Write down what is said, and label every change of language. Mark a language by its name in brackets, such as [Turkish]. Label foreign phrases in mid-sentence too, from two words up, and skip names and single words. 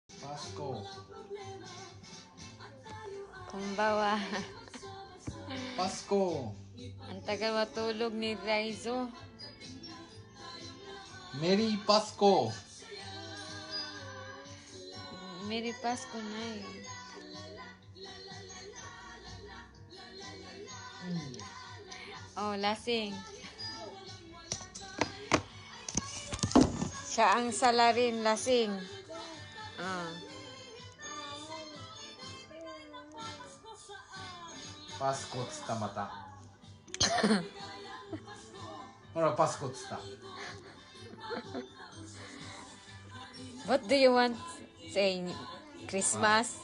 [Japanese] パスコ。こんばんは。 [Filipino] Pasko. Ang tagal matulog ni Raizo. Merry Pasko. Merry Pasko na yun. Oh, lasing. Siya ang salarin, lasing. [Japanese] Pasko つったまた。ほら、パスコつった。 [English] What do you want say Christmas?